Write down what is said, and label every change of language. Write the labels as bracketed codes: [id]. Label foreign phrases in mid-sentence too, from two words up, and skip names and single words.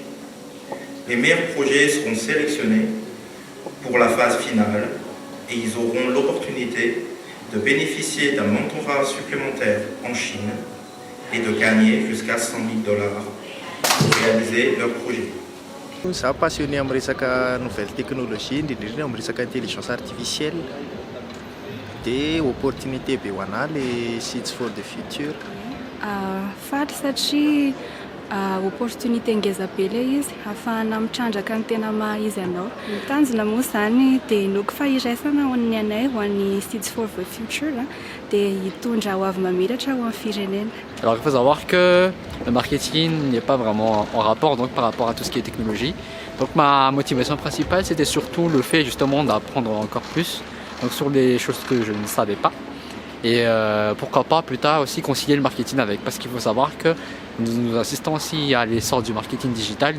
[fr] Les meilleurs projets seront sélectionnés pour la phase finale et ils auront l'opportunité de bénéficier d'un mentorat supplémentaire en Chine et de gagner jusqu'à $100 000 pour réaliser leur projet. [mg] Za passionné amin'ny resaka [fr] nouvelle technologie, [mg] indrindra amin'ny resaka [fr] intelligence artificielle. [mg] Dia opportunité be ho anahy le Seeds for the Future. Faly satria opportunité ngeza be le izy ahafahana mitrandraka ny tena maha izy anao. Ny tanjona moa zany dia inoako fahiraisana ho an'ny anay ho an'ny Seeds for the Future dia hitondra ho avy mamiratra ho amin'ny firenena. [fr] Alors il faut savoir que le marketing n'est pas vraiment en rapport donc par rapport à tout ce qui est technologie. Donc ma motivation principale c'était surtout le fait justement d'apprendre encore plus donc sur les choses que je ne savais pas. Et pourquoi pas plus tard aussi concilier le marketing avec, parce qu'il faut savoir que nous assistons aussi à l'essor du marketing digital,